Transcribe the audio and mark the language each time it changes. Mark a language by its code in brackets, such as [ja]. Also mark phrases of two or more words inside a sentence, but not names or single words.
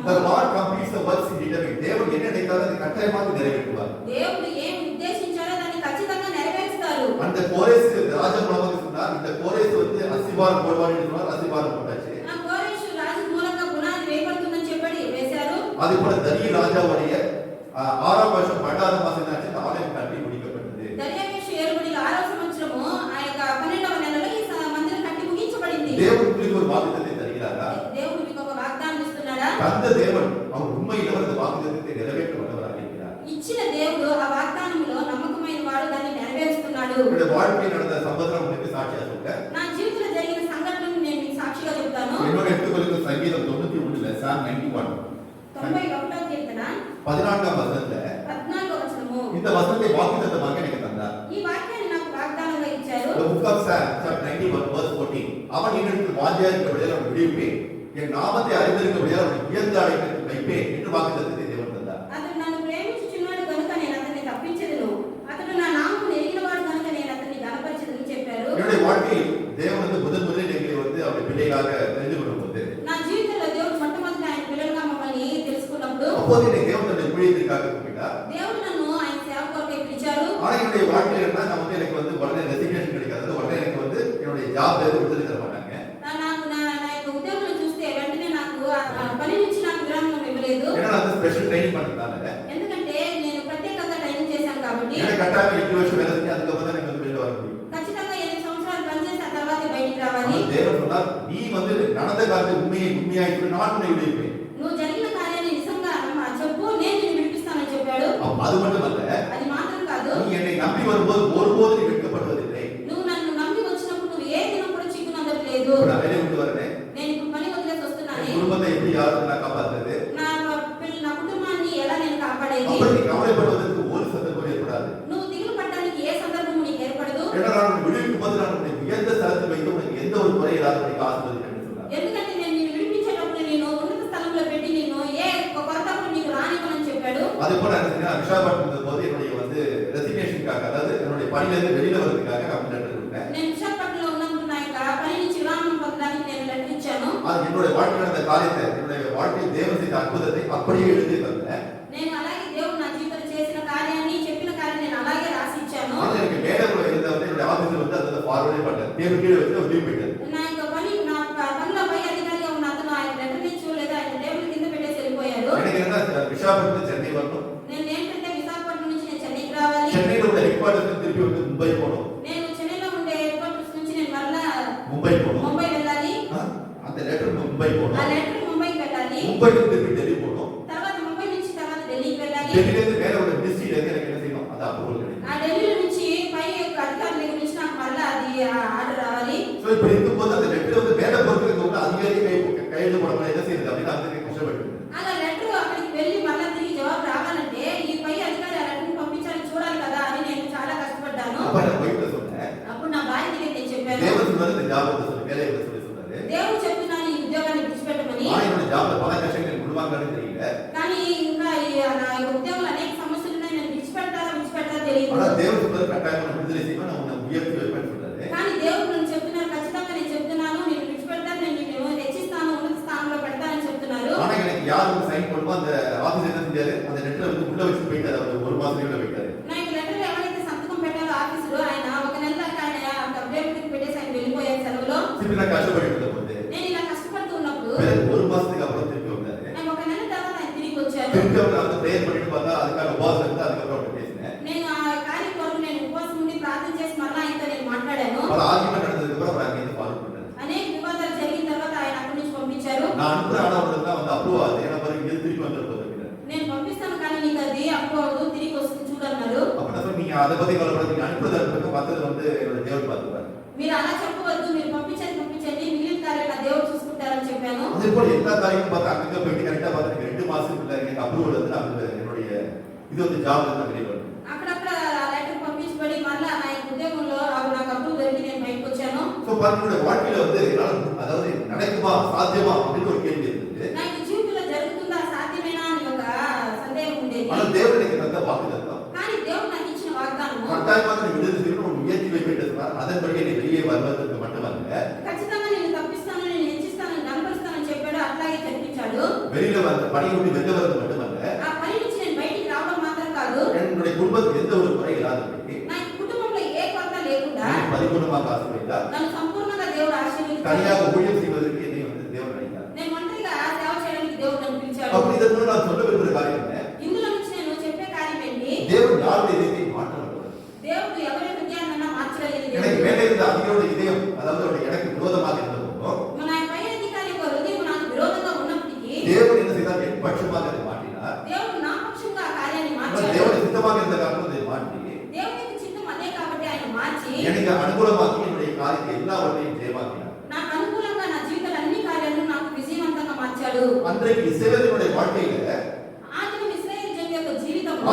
[en] The Lord completes the works in determined. [ta] தேவன் என்ன நினைத்தாரோ அதை கட்டாயமாக நிறைவேற்றுவார். [te] దేవుడు ఏం ఉద్దేశించారో దాన్ని ఖచ్చితంగా నెరవేరుస్తారు. [ta] அந்த கோரேஸ் ராஜா மூலமாக சொன்னார், இந்த கோரேஸ் வந்து அஸ்திபாரம் போடுவார் என்று சொன்னார், அஸ்திபாரம் போட்டாச்சு. [te] ఆ కోరేషు రాజు మూలంగా పునాది వేయబడుతుందని చెప్పి వేశారు. [ta] அதே போல தரிய ராஜாவுடைய 6ஆம் வருஷம் 12ஆம் மாசம் என்னாச்சு, இந்த ஆலயம் கட்டி முடிக்கப்பட்டது. [te] దర్యావేషు ఏలుబడిలో 6వ సంవత్సరము ఆ యొక్క 12వ నెలలో ఈ మందిరం కట్టి ముగించబడింది. [ta] தேவன் உங்களுக்கு ஒரு வாக்குத்தத்தத்தை தருகிறாரா? [te] దేవుడు మీకు ఒక వాగ్దానం ఇస్తున్నాడా? [ta] அந்த தேவன் அவர் உண்மையில் அந்த வாக்குத்தத்தத்தை நிறைவேற்ற வல்லவராக இருக்கிறார். [te] ఇచ్చిన దేవుడు ఆ వాగ్దానంలో నమ్మకమైన వాడు దాన్ని నెరవేరుస్తున్నాడు. [ta] என்னுடைய வாழ்க்கையில் நடந்த சம்பவம் உங்களுக்கு சாட்சியா சொல்றேன். [te] నా జీవితంలో జరిగిన సంఘటనను నేను మీకు సాక్షిగా చెప్తాను. [ta] என்னோட எடுத்துக்கொள்ளுங்க சங்கீதம் 91ல சாம் 91 [te] 91వ కీర్తన [ta] 14ஆம் வசனத்துல [te] 14వ వచనము. [ta] இந்த வசனத்தை வாக்குத்தத்தமாக எனக்கு தந்தார். [te] ఈ వాక్యాన్ని నాకు వాగ్దానంగా ఇచ్చారు. [en] The book of Psalm chapter 91 verse 14. [ta] அவன் என்னிடத்தில் வாஞ்சியாயிருக்கிறபடியால் அவனை விடுவிப்பேன், என் நாமத்தை அறிந்திருக்கிறபடியால் அவனை உயர்ந்த அடைக்கலத்தில் வைப்பேன் என்று வாக்குத்தத்தத்தை தேவன் தந்தார். [te] అతడు నన్ను ప్రేమించుచున్నాడు కనుక నేను అతన్ని తప్పించెదను, అతడు నా నామమును ఎరిగినవాడు కనుక నేను అతన్ని గణపరచెదను చెప్పారు. [ta] என்னுடைய வாழ்க்கையில் தேவன் வந்து முதலில் எங்களை வந்து அவருடைய பிள்ளைகளாக தெரிந்து கொள்ளும்போது, [te] నా జీవితంలో దేవుడు మొట్టమొదటి ఆయన పిల్లలుగా మమ్మల్ని తెలుసుకున్నప్పుడు [ta] அப்போது என்னை தேவன் தன்னுடைய ஊழியத்திற்காக கூப்பிட்டார். [te] దేవుడు నన్ను ఆయన సేవ కొరకై పిలిచారు. [ta] ஆனா என்னுடைய வாழ்க்கையில் என்ன, நான் வந்து எனக்கு வந்து உடனே ரெசிக்னேஷன் கிடைக்காது, உடனே எனக்கு வந்து என்னுடைய ஜாப்ல இருந்து விடுதலை தர மாட்டாங்க. [te] నాకు నా యొక్క ఉద్యోగం చూస్తే వెంటనే నాకు ఆ పని నుంచి నాకు విరామం ఇవ్వలేదు. [ta] ஏன்னா நான் வந்து [en] special training [ta] பண்றதால [te] ఎందుకంటే నేను ప్రత్యేకంగా ట్రైనింగ్ చేశాను కాబట్టి [ta] எனக்கு கட்டாயம் 8 வருஷம் வேலை செஞ்சு அதுக்கப்புறம் தான் எனக்கு வந்து வெளில வர முடியும். [te] ఖచ్చితంగా 8 సంవత్సరాలు పనిచేసి ఆ తర్వాత బయటికి రావాలి. [ta] ஆனா தேவன் சொன்னார், நீ வந்து நடந்த காரியத்தை உண்மையாய் சொல்லி நான் உன்னை விடுவிப்பேன். [te] నువ్వు జరిగిన కార్యాన్ని నిజంగా చెప్పు, నేను నిన్ను విడిపిస్తానని చెప్పాడు. [ta] அது மட்டுமல்ல, [te] అది మాత్రం కాదు, [ta] நீ என்னை நம்பி வரும்போது ஒருபோது நீ வெட்கப்படுவதில்லை. [te] నువ్వు నన్ను నమ్మి వచ్చినప్పుడు నువ్వు ఏ దినం కూడా చిక్కునందట్లేదు. [ta] இப்ப நான் வேலையை விட்டு வரேன், [te] నేను ఇప్పుడు పని వదిలేసి వస్తున్నాను. [ta] என் குடும்பத்தை எப்படி யாரும் நான் காப்பாத்துறது? [te] నా కుటుంబాన్ని ఎలా నేను కాపాడేది? [ta] அப்படி நீ கவலைப்படுவதற்கு ஒரு சந்தர்ப்பம் ஏற்படாது. [te] నువ్వు దిగులు పడడానికి ఏ సందర్భము నీకు ఏర్పడదు. [ta] ஏன்னா நான் உன்னை விடுவிக்கும் போது நான் உன்னை உயர்ந்த ஸ்தலத்தில் வைத்து உனக்கு எந்த ஒரு குறை இல்லாதபடிக்கு ஆசீர்வதிக்கிறேன் சொன்னார். [te] ఎందుకంటే నేను నిన్ను విడిపించేటప్పుడు నేను ఉన్నత స్థలంలో పెట్టి నిన్ను ఏ కొరత కూడా నీకు రానివ్వనని చెప్పాడు. [ta] அதே போல நான் விசாகப்பட்டினம் போது என்னுடைய வந்து ரெசிக்னேஷனுக்காக, அதாவது என்னுடைய பணியிலிருந்து வெளியில வரதுக்காக நான் லெட்டர் கொடுத்தேன். [te] నేను విశాఖపట్నంలో ఉన్నప్పుడు నా యొక్క పని నుంచి విరామం పొందడానికి నేను లెటర్ ఇచ్చాను. [ta] அது என்னுடைய வாழ்க்கையில் நடந்த காரியத்தை, என்னுடைய வாழ்க்கையில் தேவன் செய்த அற்புதத்தை அப்படியே எழுதி தந்தேன். [te] నేను అలాగే దేవుడు నా జీవితంలో చేసిన కార్యాన్ని, చెప్పిన కార్యాన్ని నేను అలాగే రాసి ఇచ్చాను. [ta] ஆனா எனக்கு மேடம்ல இருந்த வந்து என்னுடைய ஆபீஸ்ல வந்து அதை ஃபார்வர்டே பண்ணேன். டேபிள் கீழே வச்சு ஒரு லீவ் போயிட்டேன். [te] నా యొక్క పని నా పనిలో పై అధికారిగా ఉన్న అతను ఆయన లెటర్ ని చూడలేదు, ఆయన టేబుల్ కింద పెట్టేసి వెళ్ళిపోయారు. [ta] எனக்கு என்ன விசாகப்பட்டினம் சென்னை வரணும், [te] నేను ఏంటంటే విశాఖపట్నం నుంచి నేను చెన్నైకి రావాలి. [ta] சென்னையில உள்ள [en] head quarters [ta] திருப்பி வந்து மும்பை போகணும், [te] నేను చెన్నైలో ఉండే [en] head quarters [te] నుంచి నేను మరలా [ta] மும்பை போகணும். [te] ముంబై వెళ్ళాలి. [ta] அந்த லெட்டர் மும்பை [te] ఆ [ta] போகணும், [te] లెటర్ ముంబైకి వెళ్ళాలి. [ta] மும்பைல திருப்பி டெல்லி போகணும், [te] తర్వాత ముంబై నుంచి తర్వాత ఢిల్లీకి వెళ్ళాలి. [ta] டெல்லியில இருந்து மேல உள்ள மினிஸ்ட்ரியில இருந்து எனக்கு என்ன செய்யணும், அது அப்ரூவல் கிடைக்கும். [te] ఆ ఢిల్లీ నుంచి పై యొక్క అధికారుల దగ్గర నుంచి నాకు మరలా అది ఆర్డర్ రావాలి. [ta] சோ இப்படி இருக்கும்போது அந்த லெட்டர் வந்து மேல பொறுக்கிறதுக்கு கூட அதிகாரி கையெழுத்து போட முடியாது, என்ன செய்யுது அப்படின்னு அதுக்கு கஷ்டப்பட்டு [te] అలా లెటర్ అక్కడికి వెళ్ళి మరలా తిరిగి జవాబు రావాలంటే ఈ పై అధికారి ఆ లెటర్ని పంపించాలని చూడాలి కదా అని నేను చాలా కష్టపడ్డాను. [ta] அப்ப நான் போயிட்டு சொன்னேன், [te] అప్పుడు నా భార్య దగ్గర నేను చెప్పాను, [ta] தேவன் சொன்னாரு இந்த ஜாப் வந்து சொல்லி வேலையை வந்து சொல்லி சொன்னாரு. [te] దేవుడు చెప్తున్నాను ఈ ఉద్యోగాన్ని విడిచిపెట్టమని. [ta] ஆனா என்னோட ஜாப்ல பல கஷ்டங்கள் எனக்கு விடுவாங்கன்னு தெரியல. [te] కానీ ఇంకా నా యొక్క ఉద్యోగంలో అనేక సమస్యలు ఉన్నాయి, నేను విడిచిపెడతారా తెలియదు. [ta] ஆனா தேவன் சொன்னது கட்டாயமா விடுதலை செய்வேன், நான் உன்னை உயர்த்தி வைப்பேன்னு சொன்னாரு. [te] కానీ దేవుడు నన్ను చెప్తున్నారు, ఖచ్చితంగా నేను చెప్తున్నాను, నేను విడిచిపెడతాను, నేను నిన్ను హెచ్చిస్తాను, ఉన్నత స్థానంలో పెడతానని చెప్తున్నారు. [ta] ஆனா எனக்கு யார் வந்து சைன் பண்ணுமோ அந்த ஆபீஸ் என்ன செஞ்சாரு, அந்த லெட்டர் வந்து உள்ள வச்சு போயிட்டாரு, அவர் ஒரு மாசம் உள்ள போயிட்டாரு. [te] నా యొక్క లెటర్ ఎవరైతే సంతకం పెట్టారో ఆఫీసులో ఆయన ఒక నెల దాకా ఆయన కంప్లైంట్ పెట్టేసి ఆయన వెళ్ళిపోయారు సెలవులో. [ta] திருப்பி நான் கஷ்டப்பட்டு இருந்த போது [te] నేను ఇలా కష్టపడుతూ ఉన్నప్పుడు [ta] பிறகு ஒரு மாசத்துக்கு அப்புறம் திருப்பி வந்தாரு. [te] నేను ఒక నెల తర్వాత ఆయన తిరిగి వచ్చారు. [ta] திருப்பி அவர் வந்து ப்ரேயர் பண்ணிட்டு பார்த்தா அதுக்காக உபவாசம் இருந்து அதுக்கப்புறம் அவர் பேசினேன். [te] నేను ఆ కార్యం కొరకు నేను ఉపవాసం ఉండి ప్రార్థన చేసి మళ్ళీ ఆయనతో నేను మాట్లాడాను. [ta] பல ஆர்கியூமெண்ட் நடந்ததுக்கு அப்புறம் அவர் அங்கே இருந்து ஃபாலோ பண்ணாரு. [te] అనేక వివాదాలు జరిగిన తర్వాత ఆయన అక్కడి నుంచి పంపించారు. [ta] நான் அனுப்புற ஆனா தான் வந்து அப்ரூவ் ஆகுது, ஏன்னா பாருங்க இங்க திருப்பி வந்துட்டு போகுது. அதை பத்தி கவலைப்படாதீங்க, அனுப்புறதா இருக்கட்டும், மற்றது வந்து என்னோட தேவன் பார்த்துப்பாரு. [te] మీరు అలా చెప్పవద్దు, మీరు పంపించండి, మిగిలిన కార్యాలు నా దేవుడు చూసుకుంటారని చెప్పాను. [ta] அதே போல எல்லா காரியமும் பார்த்து அங்கங்க போயிட்டு கரெக்டா பார்த்து 2 மாசத்துக்குள்ள எனக்கு அப்ரூவல் வந்து நான் என்னுடைய இது வந்து ஜாப் வந்து வெளியே வரணும். [te] అక్కడక్కడ లెటర్ పంపించబడి మళ్ళా నా ఉద్యోగంలో నాకు అప్రూవ్ దొరికి నేను బయటకు వచ్చాను. [ta] சோ பாருங்க வாழ்க்கையில வந்து அதாவது நடக்குமா சாத்தியமா அப்படின்னு ஒரு கேள்வி இருந்தது. [te] నాకు జీవితంలో జరుగుతుందా సాధ్యమేనా అని ఒక సందేహం ఉండేది. [ta] ஆனா தேவன் எனக்கு தந்த வாக்குத்தத்தம், [te] కానీ దేవుడు నాకు ఇచ్చిన వాగ్దానం [ta] கட்டாயமாக நீ விடுதலை செய்யணும், ஒரு முயற்சி வைப்பேன், அதன்படி நீ வெளியே வருவதற்கு மட்டுமல்ல, [te] ఖచ్చితంగా నేను తప్పిస్తాను, నేను హెచ్చిస్తాను, కనపరుస్తానని చెప్పాడు. అట్లాగే కనిపించాడు. [ta] வெளியில வந்த பணியை விட்டு வெளில வருவது மட்டுமல்ல, [te] ఆ పని నుంచి నేను బయటికి రావడం మాత్రం కాదు, [ta] என்னுடைய குடும்பத்துக்கு எந்த ஒரு குறை இல்லாதபடி [te] నా కుటుంబంలో ఏ కొరత లేకుండా [ta] பரிபூர்ணமாக ஆசீர்வதித்தார். [te] నన్ను సంపూర్ణంగా దేవుడు ఆశీర్వదించాడు. [ta] தனியாக ஊழியம் செய்வதற்கு என்னை வந்து தேவன் அழைத்தார். [te] నేను ఒంటరిగా సేవ చేయడానికి దేవుడు నన్ను పిలిచాడు. [ta] அப்படி இதன் மூலம் நான் சொல்ல விரும்புகிற காரியம் என்ன? [te] ఇందులో నుంచి నేను చెప్పే కార్యం ఏంటి? [ta] தேவன் யாருடைய இதயத்தை மாற்ற வல்லவர். [te] దేవుడు ఎవరి హృదయాన్నైనా మార్చగలిగిన [ta] எனக்கு [te] దేవుడు. [ta] மேலே இருந்த அதிகாரோட இதயம், அதாவது அவருடைய எனக்கு விரோதமாக இருந்த போதும் [te] మన పై అధికారి యొక్క హృదయం నాకు విరోధంగా ఉన్నప్పటికీ [ta] தேவன் என்ன செய்தார்? என் பட்சமாக அதை மாற்றினார். [te] దేవుడు నా పక్షంగా ఆ కార్యాన్ని [ta] ஆனால் [te] మార్చాడు. [ta] தேவனுடைய சித்தமாக இருந்த காரணம் அதை மாற்றி [te] దేవునికి చిత్తం అదే కాబట్టి ఆయన మార్చి [ta] எனக்கு அனுகூலமாக்கி என்னுடைய காரியத்தை எல்லாவற்றையும் ஜெயமாக்கினார். [te] నాకు అనుకూలంగా నా జీవితంలో అన్ని కార్యాలను నాకు విజయవంతంగా మార్చాడు. [ta] அன்றைக்கு இஸ்ரவேலினுடைய வாழ்க்கையில [te] ఆ దినం ఇశ్రాయేలు జనం యొక్క జీవితంలో